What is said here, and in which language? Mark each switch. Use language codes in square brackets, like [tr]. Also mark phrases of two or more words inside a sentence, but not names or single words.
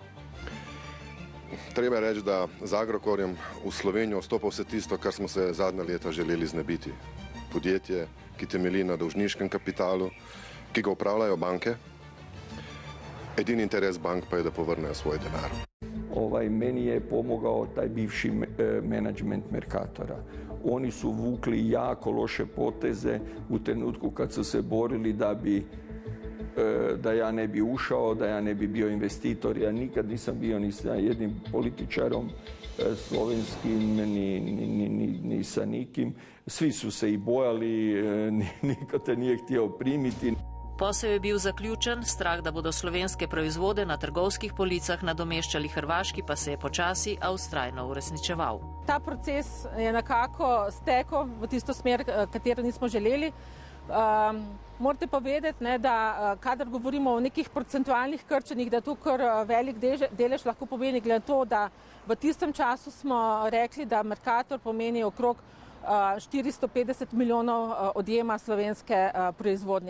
[sl] Treba reči, da z Agrokorjem v Slovenijo vstopa vse tisto, kar smo se zadnja leta želeli znebiti. Podjetje, ki temelji na dolžniškem kapitalu, ki ga upravljajo banke. Edini interes bank pa je, da povrnejo svoj denar. [hr] Meni je pomogao taj bivši menadžment Mercatora. Oni su vukli jako loše poteze u trenutku kad su se borili da ja ne bi ušao, da ja ne bi bio investitor. Ja nikad nisam bio ni sa jednim političarom slovenskim, ni sa nikim. Svi su se i bojali, niko te nije htio primiti. [sl] Posel je bil zaključen, strah, da bodo slovenske proizvode na trgovskih policah nadomeščali hrvaški, pa se je počasi, a vztrajno uresničeval. Ta proces je nekako stekel v tisto smer, katero nismo želeli. Morate pa vedeti, da kadar govorimo o nekih procentualnih krčenjih, da to kar velik delež lahko pomeni, glede to, da v tistem času smo rekli, da Mercator pomeni okrog 450 milijonov odjema slovenske proizvodnje.